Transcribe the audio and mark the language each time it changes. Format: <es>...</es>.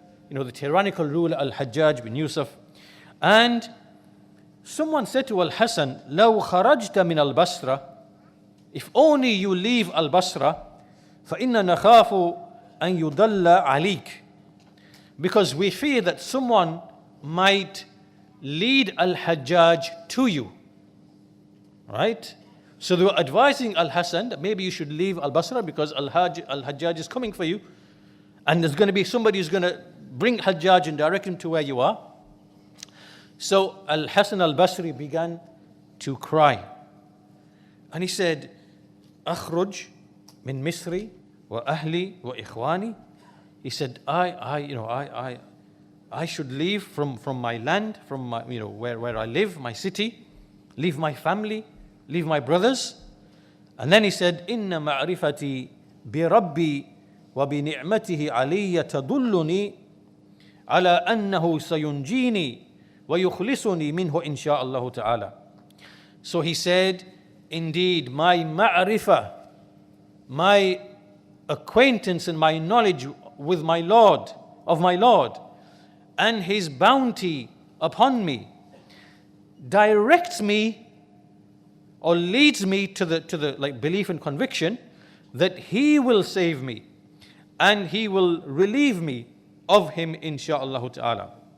<en>the tyrannical ruler Al-Hajjaj bin Yusuf. And someone said to Al-Hasan,</en> <ar>لو خرجت من البصرة,</ar> <en>if only you leave Al-Basra,</en> <ar>فإن نخاف أن يضل عليك,</ar> <en>because we fear that someone might lead Al-Hajjaj to you. Right? So they were advising Al-Hasan that maybe you should leave Al-Basra because Al-Hajjaj is coming for you, and there's going to be somebody who's going to bring Hajjaj and direct him to where you are. So Al-Hasan al-Basri began to cry. And he said,</en> <ar>أخرج من مصري وأهلي وإخواني.</ar> <en>He said, I should leave from my land, from my, where I live, my city, leave my family, leave my brothers. And then he said,</en> <ar>إن معرفتي بربي وبنعمته علي تدلني على أنه سينجيني ويخلصني منه إن شاء الله تعالى.</ar> <en>So he said, indeed, my ma'rifah, my acquaintance and my knowledge with my Lord, of my Lord, and His bounty upon me, directs me or leads me to the like belief and conviction that He will save me and He will relieve me of Him, insha'Allah ta'ala.</en>